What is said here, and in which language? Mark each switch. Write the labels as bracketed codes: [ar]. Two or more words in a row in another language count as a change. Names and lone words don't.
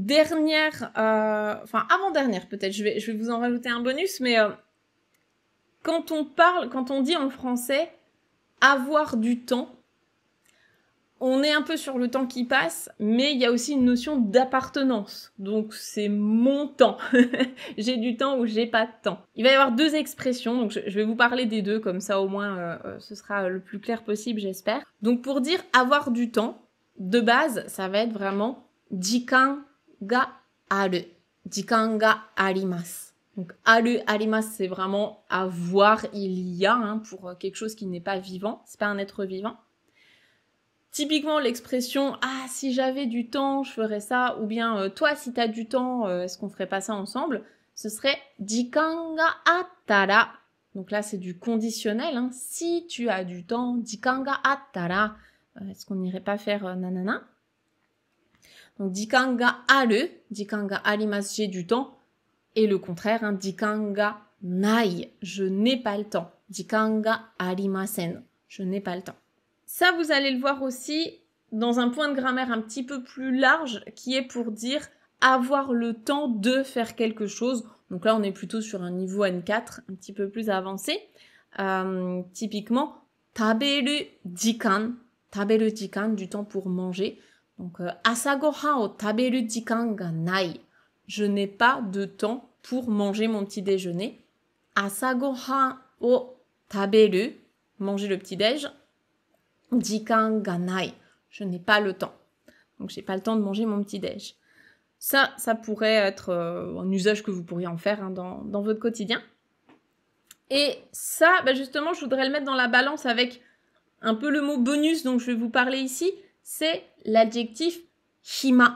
[fr] Avant-dernière peut-être, je vais vous en rajouter un bonus, mais quand on dit en français avoir du temps, on est un peu sur le temps qui passe, mais il y a aussi une notion d'appartenance. Donc c'est mon temps. J'ai du temps ou j'ai pas de temps. Il va y avoir deux expressions, donc je vais vous parler des deux, comme ça au moins ce sera le plus clair possible, j'espère. Donc pour dire avoir du temps, de base, ça va être vraiment [ja] 時間がある. 時間があります. [fr] Donc [ja] ある、あります, [fr] c'est vraiment avoir, il y a, pour quelque chose qui n'est pas vivant, c'est pas un être vivant. Typiquement, l'expression « Ah, si j'avais du temps, je ferais ça » ou bien « Toi, si t'as du temps, est-ce qu'on ferait pas ça ensemble ?» [ja] Ce serait « 時間があったら ». [fr] Donc là, c'est du conditionnel. Si tu as du temps, « [ja] 時間があったら ». [fr] Est-ce qu'on n'irait pas faire nanana? [ja] Donc « 時間がある »,« 時間があります », [fr] j'ai du temps. Et le contraire, « [ja] 時間がない [fr] », je n'ai pas le temps. « [ja] 時間がありません », [fr] je n'ai pas le temps. Ça, vous allez le voir aussi dans un point de grammaire un petit peu plus large qui est pour dire avoir le temps de faire quelque chose. Donc là, on est plutôt sur un niveau N4, un petit peu plus avancé. Typiquement, [ja] 食べる時間, [fr] du temps pour manger. Donc, [ja] 朝ご飯を食べる時間がない. [fr] Je n'ai pas de temps pour manger mon petit déjeuner. [ja] 朝ご飯を食べる, [fr] manger le petit déj. [ja] 時間がない, [fr] je n'ai pas le temps. Donc j'ai pas le temps de manger mon petit déj. Ça pourrait être un usage que vous pourriez en faire dans votre quotidien. Et ça, justement, je voudrais le mettre dans la balance avec un peu le mot bonus dont je vais vous parler ici, c'est l'adjectif hima.